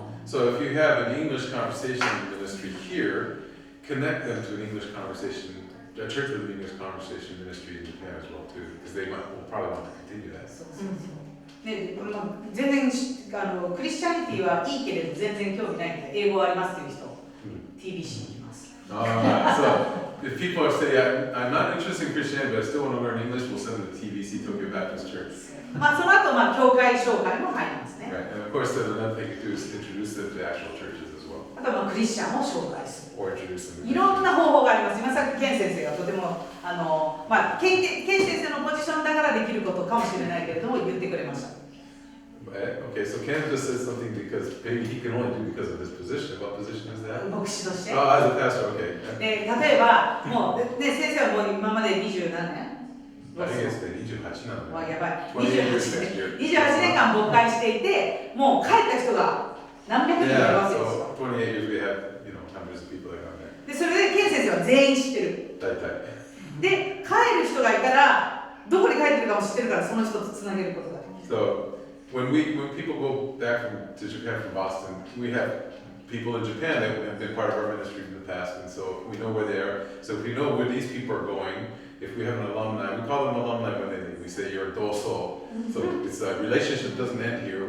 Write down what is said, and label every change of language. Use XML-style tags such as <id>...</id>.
<en>So if you have an English conversation ministry here, connect them to an English conversation, a church with an English conversation ministry in Japan as well too, because they will probably want to continue that.</en> <ja>で全然クリスチャニティはいいけれど全然興味ないので英語ありますっていう人、TBC に行きます。</ja> <en>So if people are saying, I'm not interested in Christianity, but I still want to learn English, we'll send them to TBC, Tokyo Baptist Church.</en> <ja>まあその後教会紹介も入りますね。</ja> <en>Right, and of course, there's another thing to do is introduce them to actual churches as well.</en> <ja>あとはクリスチャンを紹介する。</ja> <en>Or introduce them to</en> <ja>いろんな方法があります。今さっきケン先生がとてもケン先生のポジションだからできることかもしれないけれども言ってくれました。</ja> <en>Okay, so Ken just said something because maybe he can only do because of his position. What position is that?</en> <ja>牧師として。</ja> <en>Oh, as a pastor, okay.</en> <ja>で例えばもうね先生はもう今まで20何年</ja> <en>I think it's 28</en> <ja>なの。わやばい。 28 年間牧会していて、もう帰った人が何百人もいるわけですよ。</ja> <en>So 28 years we have, hundreds of people that are on there.</en> <ja>でそれでケン先生は全員知ってる。大体。で帰る人がいたらどこに帰ってるかも知ってるからその人とつなげることができる。</ja> <en>So when people go back to Japan from Boston, we have people in Japan that have been part of our ministry in the past, and so we know where they are. So if we know where these people are going, if we have an alumni, we call them alumni when they leave. We say you're a doso. So it's a relationship doesn't end here.</en>